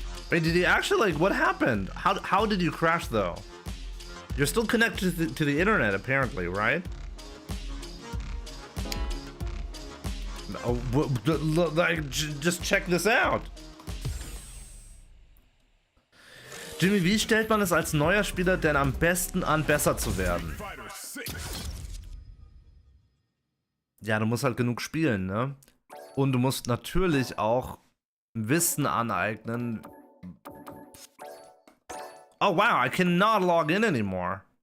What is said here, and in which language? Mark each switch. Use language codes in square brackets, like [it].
[en] Wait, did you actually, like, what happened? How did you crash though? You're still connected to the internet apparently, right? Oh, like, just check this out. [de] Jimmy, wie stellt man es als neuer Spieler denn am besten an, besser zu werden? Ja, du musst halt genug spielen, ne? Und du musst natürlich auch Wissen aneignen. [en] Oh wow, I cannot log in anymore.